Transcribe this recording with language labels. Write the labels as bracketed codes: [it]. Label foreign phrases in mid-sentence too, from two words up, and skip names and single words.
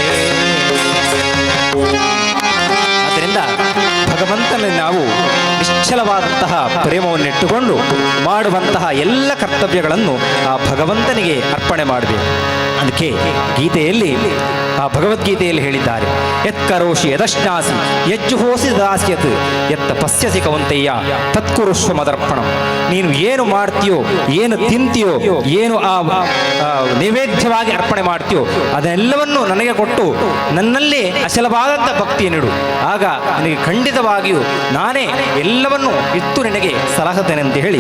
[kn] ಆದ್ದರಿಂದ ಭಗವಂತನಲ್ಲಿ ನಾವು ನಿಶ್ಚಲವಾದಂತಹ ಪ್ರೇಮವನ್ನಿಟ್ಟುಕೊಂಡು ಮಾಡುವಂತಹ ಎಲ್ಲ ಕರ್ತವ್ಯಗಳನ್ನು ಆ ಭಗವಂತನಿಗೆ ಅರ್ಪಣೆ ಮಾಡಬೇಕು. ಅದಕ್ಕೆ ಗೀತೆಯಲ್ಲಿ ಆ ಭಗವದ್ಗೀತೆಯಲ್ಲಿ ಹೇಳಿದ್ದಾರೆ, [sa] ಯತ್ ಕರೋಷಿ ಯದಶ್ನಾಸಿ ಯಜ್ಜುಹೋಸಿ ದಾಸ್ಯತ್ ಯತ್ ಪಶ್ಯಸಿ ಕೌಂತೆಯ್ಯ ತತ್ಕುರುಷ್ವ ಮದರ್ಪಣಂ. [kn] ನೀನು ಏನು ಮಾಡ್ತೀಯೋ, ಏನು ತಿಂತೀಯೋ, ಏನು ಆ ನೈವೇದ್ಯವಾಗಿ ಅರ್ಪಣೆ ಮಾಡ್ತೀಯೋ ಅದೆಲ್ಲವನ್ನು ನನಗೆ ಕೊಟ್ಟು ನನ್ನಲ್ಲಿ ಅಚಲವಾದಂಥ ಭಕ್ತಿಯನ್ನಿಡು. ಆಗ ನಿನಗೆ ಖಂಡಿತವಾಗಿಯೂ ನಾನೇ ಎಲ್ಲವನ್ನು ಇತ್ತು ನಿನಗೆ ಸಲಹುತ್ತೇನೆ ಅಂತ ಹೇಳಿ.